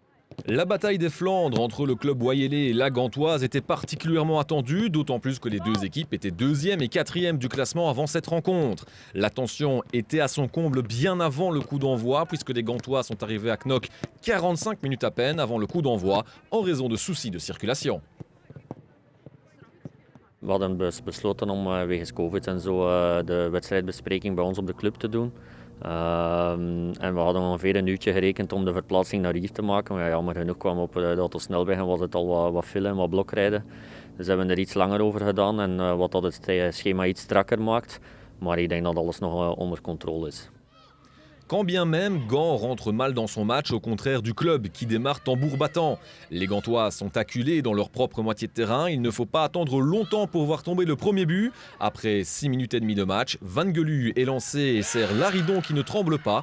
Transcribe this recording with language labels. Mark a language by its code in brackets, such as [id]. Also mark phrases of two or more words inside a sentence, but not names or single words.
[fr] La bataille des Flandres entre le club wayélais et la Gantoise était particulièrement attendue, d'autant plus que les deux équipes étaient deuxième et quatrième du classement avant cette rencontre. La tension était à son comble bien avant le coup d'envoi, puisque les Gantois sont arrivés à Knock 45 minutes à peine avant le coup d'envoi, en raison de soucis de circulation. [nl] We hadden besloten om wegens COVID en zo de wedstrijdbespreking bij ons op de club te doen. En we hadden ongeveer een uurtje gerekend om de verplaatsing naar hier te maken. Maar ja, jammer genoeg kwam op de autosnelweg en was het al wat file en wat blokrijden. Dus hebben we er iets langer over gedaan en wat dat het schema iets strakker maakt. Maar ik denk dat alles nog onder controle is. [fr] Quand bien même, Gand rentre mal dans son match, au contraire du club qui démarre tambour battant. Les Gantois sont acculés dans leur propre moitié de terrain. Il ne faut pas attendre longtemps pour voir tomber le premier but. Après 6 minutes et demie de match, Van Gelu est lancé et sert Laridon qui ne tremble pas.